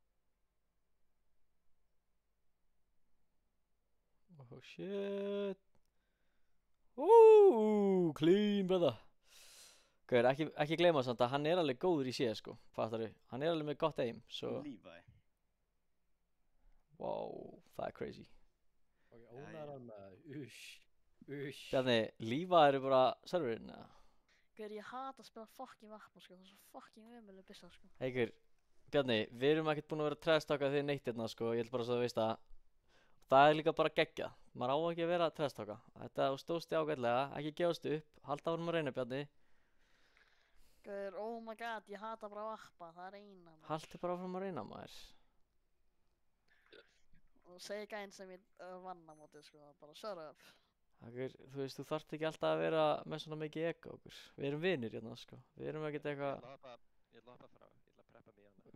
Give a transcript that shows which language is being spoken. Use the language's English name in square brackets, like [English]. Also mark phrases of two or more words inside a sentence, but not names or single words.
[English] Oh shit. Clean brother. [Icelandic] Gauður, ekki gleyma samt að hann er alveg góður í CS sko. Fattaru? Hann er alveg með gott aim, svo Levi. wow, það er crazy. Ok, ónar hann með ush. Bjarni, Lífa eru bara serverinn, eða? Gauður, ég hata að spila fucking vapna, sko. Það er svo fucking ömuleg byssa, sko. Heikur, Bjarni, við erum ekkert búin að vera að trash-talka þig neitt hérna sko, ég vil bara svo að þú veist að það er líka bara geggjað. Maður á ekki að vera að trash-talka. Þetta þú stóðst þig ágætlega, ekki gefast upp, halda áfram að reyna Bjarni. Gauður, [English] oh my god, [Icelandic] ég hata bara vapna, það er eina, maður. Haltu bara áfram að reyna maður. Og segi gæinn sem ég vann á móti, sko, bara [English] shut up. [Icelandic] Heikur, þú veist, þú þarft ekki alltaf að vera með svona mikið ego okkur. Við erum vinir hérna sko, við erum ekkert eitthvað, Ég ætla að hoppa frá, ég ætla að preppa mig hérna.